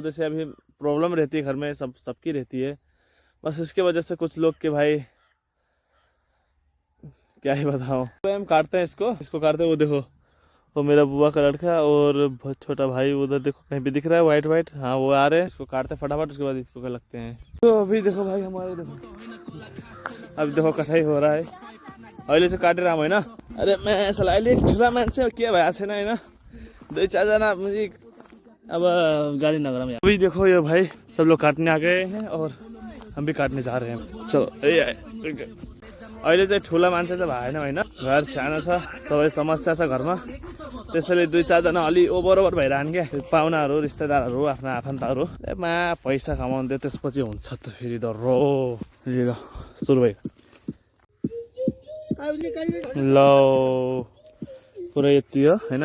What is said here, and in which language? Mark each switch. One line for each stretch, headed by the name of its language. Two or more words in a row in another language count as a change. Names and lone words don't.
Hindi: जैसे अभी प्रॉब्लम रहती है घर में, सबकी रहती है. बस इसके वजह से कुछ लोग के भाई क्या ही बताऊँ. तो हम काटते हैं इसको काटते हैं. वो देखो वो मेरा बुआ का लड़का और बहुत छोटा भाई उधर देखो कहीं पे दिख रहा है वाइट वाइट. हाँ वो आ रहे हैं. इसको काटते फटाफट, उसके बाद इसको क्या लगते हैं. तो अभी देखो भाई हमारे देखो, अब देखो कटाई हो रहा है.
Nepali: अहिले चाहिँ काटेर आऊँ होइन.
Hindi: अरे मैं साला
Nepali: अहिले ठुला मान्छे के भएको छैन होइन, 2-4 जना मुझे अब गाली नगरम यार.
Hindi: अभी देखो ये भाई सब लोग काटने आ गए हैं और हम भी काटने जा रहे हैं.
Nepali: चलो अहिले चाहिँ ठुला मान्छे त भएन होइन, घर सानो छ, सबै समस्या छ घरमा, त्यसैले 2-4 जना अलि ओभर भइरहन् क्या. पाहुनाहरू रिश्तेदारहरू आफ्ना आफन्तहरू मा पैसा कमाउँदै त्यसपछि हुन्छ त फेरि दर्रो. ल सुरु भयो ल पुरै यति हो होइन.